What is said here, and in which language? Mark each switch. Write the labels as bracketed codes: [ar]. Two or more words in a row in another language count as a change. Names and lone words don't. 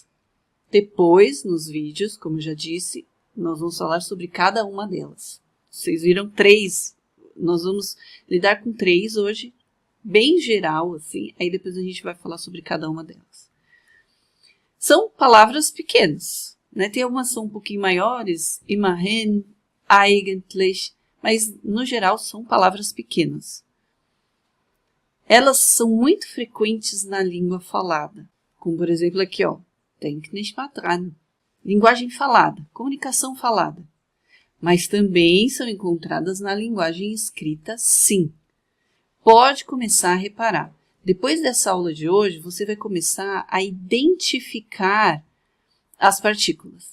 [pt] Depois, nos vídeos, como eu já disse, nós vamos falar sobre cada uma delas. Vocês viram 3, nós vamos lidar com 3 hoje, bem geral, assim, aí depois a gente vai falar sobre cada uma delas. São palavras pequenas, né? Tem algumas que são um pouquinho maiores, [de] immerhin, eigentlich, [pt] mas no geral são palavras pequenas. Elas são muito frequentes na língua falada, como por exemplo aqui, ó, [de] denk nicht mal dran. [pt] Linguagem falada, comunicação falada. Mas também são encontradas na linguagem escrita, sim. Pode começar a reparar. Depois dessa aula de hoje, você vai começar a identificar as partículas.